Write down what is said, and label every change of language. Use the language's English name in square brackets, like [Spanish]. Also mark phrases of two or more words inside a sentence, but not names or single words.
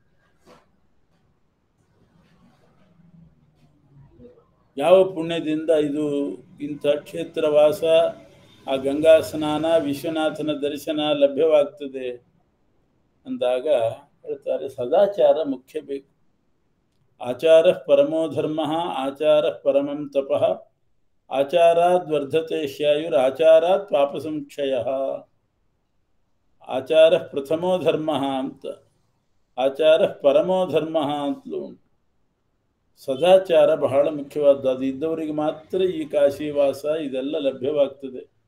[Kannada] ಯಾವ ಪುಣ್ಯದಿಂದ ಇದು ಇಂಥ ಕ್ಷೇತ್ರವಾಸ, ಆ ಗಂಗಾ ಸ್ನಾನ, ವಿಶ್ವನಾಥನ ದರ್ಶನ ಲಭ್ಯವಾಗ್ತದೆ ಅಂದಾಗ ಹೇಳ್ತಾರೆ, ಸದಾಚಾರ ಮುಖ್ಯ ಬೇಕು. [Sanskrit] ಆಚಾರ ಪರಮೋ ಧರ್ಮ, ಆಚಾರ ಪರಮಂ ತಪಃ, ಆಚಾರಾದ್ ವರ್ಧತೆ ಶ್ಯಾಯುರ್, ಆಚಾರಾತ್ ಪಾಪ ಸಂಕ್ಷಯ. ಆಚಾರ ಪ್ರಥಮೋ ಧರ್ಮ [Kannada] ಅಂತ, [Sanskrit] ಆಚಾರ ಪರಮೋ ಧರ್ಮ [Kannada] ಅಂತಲೂ ಉಂಟು. ಸದಾಚಾರ ಬಹಳ ಮುಖ್ಯವಾದ್ದು. ಅದು ಇದ್ದವರಿಗೆ ಮಾತ್ರ ಈ ಕಾಶಿವಾಸ ಇದೆಲ್ಲ ಲಭ್ಯವಾಗ್ತದೆ.